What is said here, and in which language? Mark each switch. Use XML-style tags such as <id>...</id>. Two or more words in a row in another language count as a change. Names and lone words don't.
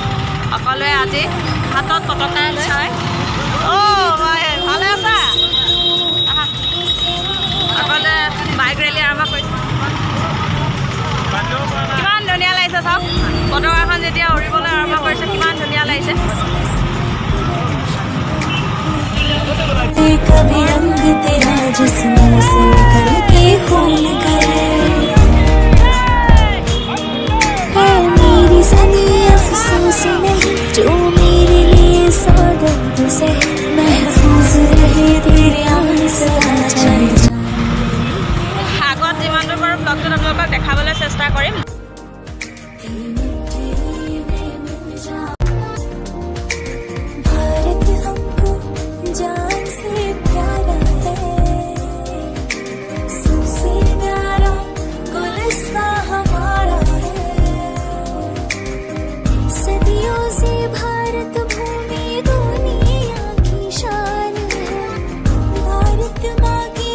<as>সকলোৱে আজি হাতত পতাকা চাই ভালে আছা, সকলোৱে বাইক ৰেলী আৰম্ভ কৰিছে। লাগিছে চাওক পতাকাখন যেতিয়া উৰিবলৈ আৰম্ভ কৰিছে কিমান ধুনীয়া লাগিছে</as> <hi>कभी रंग तेरा जिस्मों से निकल के खून करे है मेरी सभी अफसोस नहीं जो मेरे लिए सौगंध से महफूज रहे तेरे आन सदा जाए</hi> <as>আগত যিমানটো পাৰোঁ ব্লগটোত আপোনালোকক দেখাবলৈ চেষ্টা কৰিম</as> <hi>भारत हमको जान से प्यारा है सबसे प्यारा गुलिस्तां हमारा है सदियों से भारत भूमि दुनिया की शान है भारत माँ के</hi>